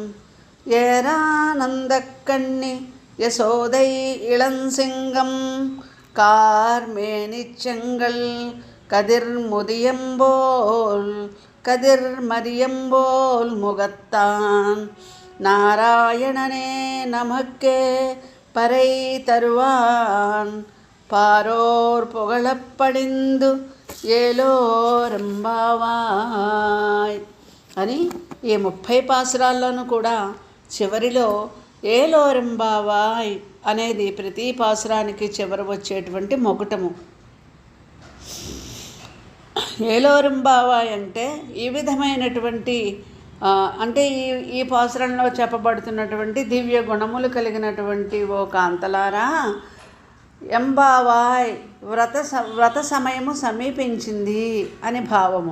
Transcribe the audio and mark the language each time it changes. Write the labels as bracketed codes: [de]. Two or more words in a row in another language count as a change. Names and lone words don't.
[ta] ஏரானந்தக்கண்ணி யசோதை இளஞ்சிங்கம் கார்மேனிச்செங்கல் கதிர் மரியம்போல் முகத்தான் நாராயணனே நமக்கே பறை தருவான் பாரோர் புகழப்படிந்து [te] ఏలోరంబావాయ్ అని ఈ 30 పాసురాల్లోనూ కూడా చివరిలో ఏలోరంబావాయ్ అనేది ప్రతి పాసురానికి చివర వచ్చేటువంటి మొగుటము. ఏలోరంబావాయ్ అంటే ఈ విధమైనటువంటి అంటే ఈ పాసురంలో చెప్పబడుతున్నటువంటి దివ్య గుణములు కలిగినటువంటి ఓ కాంతలారా, ఎంబావాయ్ వ్రత సమయము సమీపించింది అని భావము.